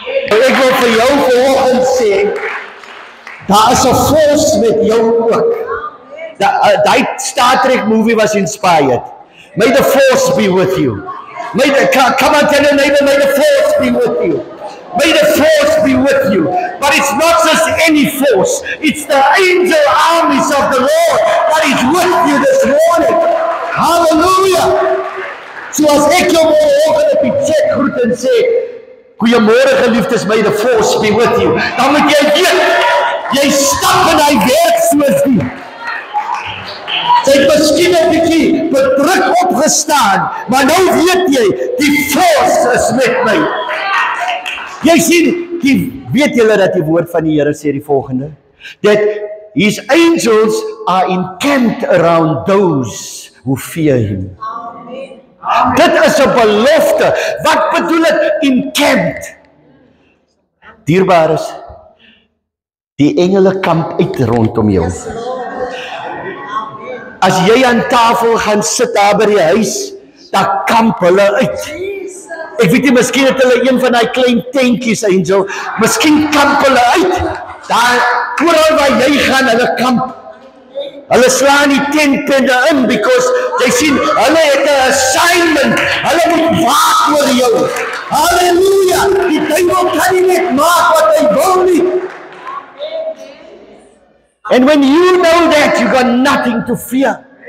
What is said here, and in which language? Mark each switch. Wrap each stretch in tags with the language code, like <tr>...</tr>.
<af>Ek wil vir jou vanoggend sê, daar is 'n force met jou ook.</af> <en>Daai Star Trek movie was inspired. May the force be with you. Come on, tell your neighbor, may the force be with you. May the force be with you. But it's not just any force. It's the angel armies of the Lord that is with you this morning.</en> <af>Hallelujah. So as ek jou môre op die chat groet en sê, goeiemôre geliefdes, may the force be with you. Dan moet jy weet, jy stap in hy werk soos die. Sy het miskien 'n bietjie bedruk opgestaan, maar nou weet jy, die force is met my. Jy sien, weet julle dat die woord van die Here sê die volgende?</af> <en>That his angels are encamped around those who fear him. Amen.</en> <af>Dit is 'n belofte. Wat bedoel dit encamped? Dierbares, die engele kamp uit rondom jou.</af> <en>Yes, Lord. Amen.</en> <af>As jy aan tafel gaan sit daar by die huis, dan kamp hulle uit. Jesus. Ek weet nie, miskien het hulle een van die klein tentjies, Angel, miskien kamp hulle uit. Daar, oral waar jy gaan, hulle kamp. Hulle slaan die tentpenne in, because jy sien, hulle het 'n assignment. Hulle moet waak oor jou. Halleluja! Die duiwel kan nie net maak wat hy wil nie.</af> <en>And when you know that, you got nothing to fear.</en>